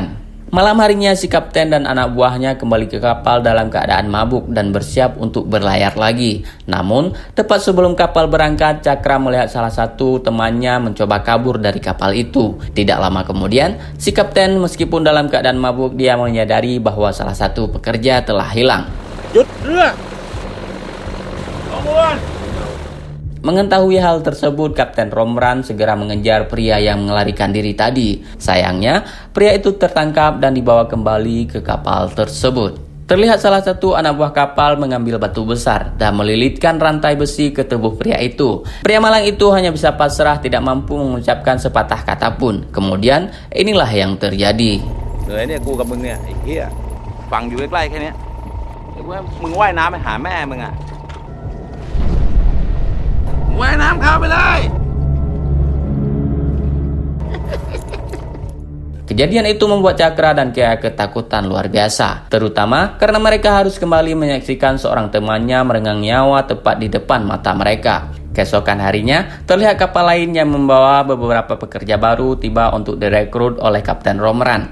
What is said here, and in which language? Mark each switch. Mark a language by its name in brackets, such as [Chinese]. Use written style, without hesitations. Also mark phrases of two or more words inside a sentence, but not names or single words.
[Indonesian] Malam harinya, si kapten dan anak buahnya kembali ke kapal dalam keadaan mabuk dan bersiap untuk berlayar lagi. Namun, tepat sebelum kapal berangkat, Cakra melihat salah satu temannya mencoba kabur dari kapal itu. Tidak lama kemudian, si kapten meskipun dalam keadaan mabuk, dia menyadari bahwa salah satu pekerja telah hilang. [Thai] หยุดเรือขบวน [Indonesian] Mengetahui hal tersebut, Kapten Romran segera mengejar pria yang melarikan diri tadi. Sayangnya, pria itu tertangkap dan dibawa kembali ke kapal tersebut. Terlihat salah satu anak buah kapal mengambil batu besar dan melilitkan rantai besi ke tubuh pria itu. Pria malang itu hanya bisa pasrah, tidak mampu mengucapkan sepatah kata pun. Kemudian, inilah yang terjadi. [Thai] เหนื่อยเนี่ยกูกับมึงเนี่ยไอ้เหี้ยฟังอยู่ใกล้ๆแค่เนี้ยมึงว่ายน้ำไปหาแม่มึงอ่ะว่ายน้ำเข้าไปเลย [Indonesian] Kejadian itu membuat Cakra dan Kea ketakutan luar biasa, terutama karena mereka harus kembali menyaksikan seorang temannya merenggang nyawa tepat di depan mata mereka. Keesokan harinya, terlihat kapal lain yang membawa beberapa pekerja baru tiba untuk direkrut oleh Kapten Romran.